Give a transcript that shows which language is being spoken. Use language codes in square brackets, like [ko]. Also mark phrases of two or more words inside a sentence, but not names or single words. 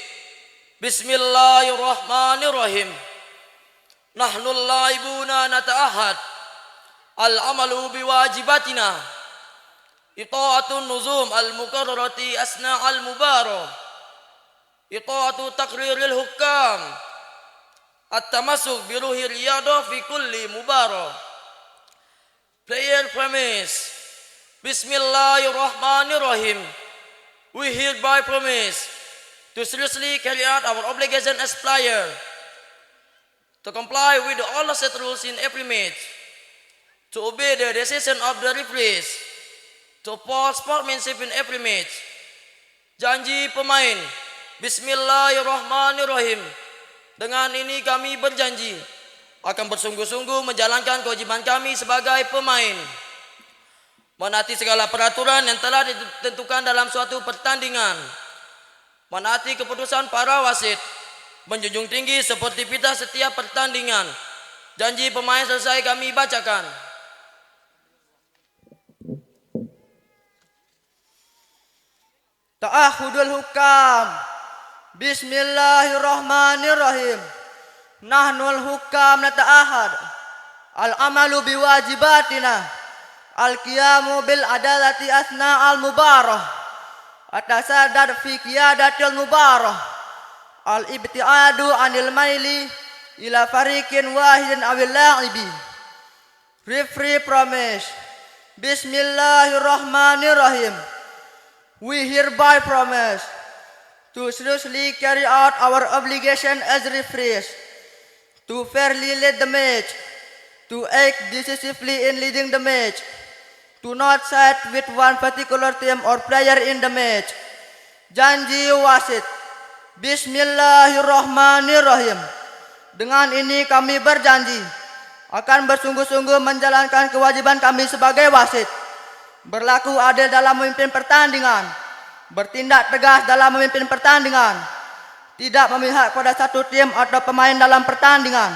[ar] بسم الله الرحمن الرحيم نحن اللاعبون نتعهد. العمل بواجباتنا. إطاعة النظم المقررة أثناء المباراة. إطاعة تقرير الحكام. التمسك بروح الرياضة في كل مباراة. [en] Player premise. Bismillahirrahmanirrahim. We hereby promise to seriously carry out our obligation as player, to comply with all the set rules in every match, to obey the decision of the referees, to uphold sportsmanship in every match. [id] Janji pemain Bismillahirrahmanirrahim. Dengan ini kami berjanji akan bersungguh-sungguh menjalankan kewajiban kami sebagai pemain, menaati segala peraturan yang telah ditentukan dalam suatu pertandingan, menaati keputusan para wasit, menjunjung tinggi sportivitas setiap pertandingan. Janji pemain selesai kami bacakan. [ar] تعهد الحكام. Bismillahirrahmanirrahim. نحن الحكام نتعهد العمل بواجباتنا. القيام بالعدالة أثناء المباراة. التشدد في قيادة المباراة. الابتعاد عن الميل إلى فريق واحد أو اللاعب. [en] Referee promise. Bismillahirrahmanirrahim. We hereby promise to seriously carry out our obligation as referees, to fairly lead the match, to act decisively in leading the match, to not side with one particular team or player in the match. [id] Janji wasit. Bismillahirrahmanirrahim. Dengan ini kami berjanji akan bersungguh-sungguh menjalankan kewajiban kami sebagai wasit, berlaku adil dalam memimpin pertandingan, bertindak tegas dalam memimpin pertandingan, tidak memihak pada satu tim atau pemain dalam pertandingan.